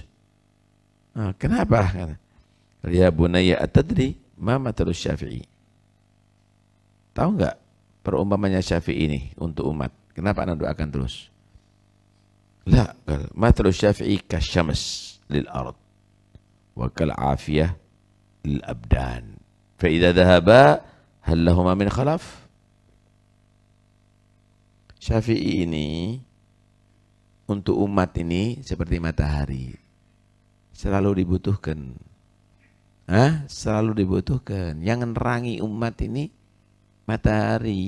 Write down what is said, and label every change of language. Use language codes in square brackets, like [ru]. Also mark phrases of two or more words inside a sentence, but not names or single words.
[id] Kenapa? [ar] يا بني أتدري ما مثل الشافعي. [id] Tahu enggak perumpamannya Syafi'i ini untuk umat? Kenapa anak doakan terus? [ar] لا، مثل الشافعي كالشمس للأرض وكالعافية للأبدان. فإذا ذهب هل لهما من خلف? [id] Syafi'i ini untuk umat ini seperti matahari. Selalu dibutuhkan. Selalu dibutuhkan. Yang menerangi umat ini matahari.